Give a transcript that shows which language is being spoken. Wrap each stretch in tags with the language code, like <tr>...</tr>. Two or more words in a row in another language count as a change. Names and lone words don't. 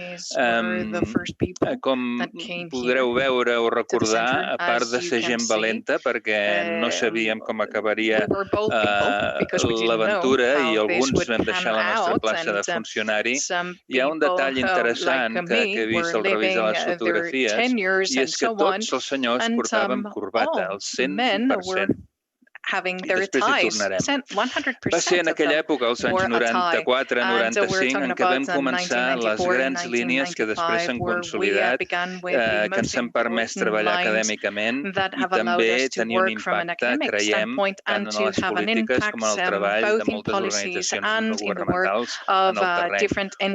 <ca>Com podreu veure o recordar, a part de ser gent valenta, perquè no sabíem com acabaria l'aventura i alguns vam deixar la nostra plaça de funcionari, hi ha un detall interessant que he vist al revisar les fotografies, i és que tots els senyors portaven corbata, el 100%.</ca> <en>having I their</en> <ca>després hi</ca> <en>ties.</en> <ca>tornarem. 100% Va ser en aquella època, als anys 94-95, en què vam començar les grans línies que després s'han consolidat, que ens han permès treballar acadèmicament i també tenir un impacte, creiem, tant en les polítiques com en el treball de moltes organitzacions no governamentals en el terreny.</ca>